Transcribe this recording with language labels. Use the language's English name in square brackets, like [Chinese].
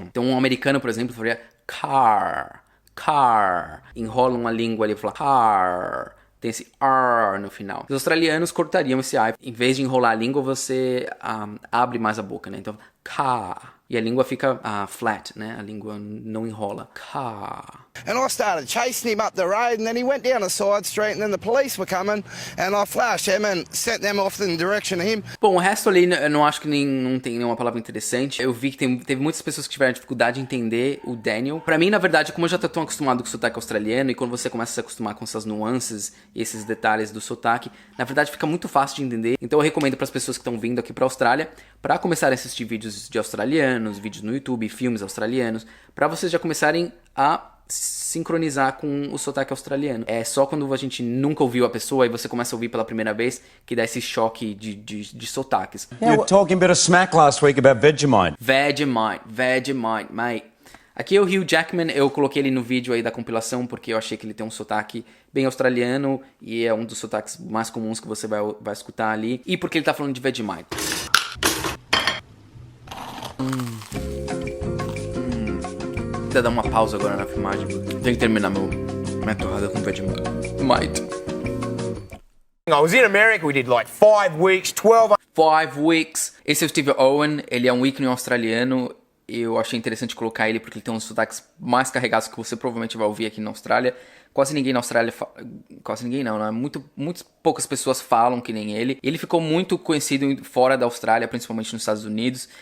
[Portuguese] Então um americano, por exemplo, falaria car. Enrolam a língua ali e falam car. Tem esse R no final. Os australianos cortariam esse I. Em vez de enrolar a língua, você abre mais a boca, né? Então, car. E a língua fica flat, né? A língua não enrola. Car. [English] And I started chasing him up the road, and then he went down a side street, and then the police were coming, and I flashed them and sent them off in the direction of him. [Portuguese] Bom, o resto ali eu não acho que não tem nenhuma palavra interessante. Eu vi que teve muitas pessoas que tiveram dificuldade de entender o Daniel. Pra mim, na verdade, como eu já tô tão acostumado com o sotaque australiano, e quando você começa a se acostumar com essas nuances e esses detalhes do sotaque, na verdade fica muito fácil de entender. Então eu recomendo para as pessoas que estão vindo aqui pra Austrália, pra começarem a assistir vídeos de australianos, vídeos no YouTube, filmes australianos, pra vocês já começarem a sincronizar com o sotaque australiano. É só quando a gente nunca ouviu a pessoa e você começa a ouvir pela primeira vez que dá esse choque de sotaques. [English] You were talking a bit of smack last week about Vegemite. Vegemite, mate. [Portuguese] Aqui é o Hugh Jackman, eu coloquei ele no vídeo aí da compilação porque eu achei que ele tem um sotaque bem australiano e é um dos sotaques mais comuns que você vai escutar ali. E porque ele tá falando de Vegemite. Vou dar uma pausa agora na filmagem. Tenho que terminar minha torrada com Vegemite. [English] I was in America, we did like 5 weeks, 12... 5 weeks. [Portuguese] Esse é o Steve Owen, ele é um ícone australiano. Eu achei interessante colocar ele porque ele tem uns sotaques mais carregados que você provavelmente vai ouvir aqui na Austrália. Quase ninguém na Austrália quase ninguém não, né? Muito poucas pessoas falam que nem ele. Ele ficou muito conhecido fora da Austrália, principalmente nos Estados Unidos.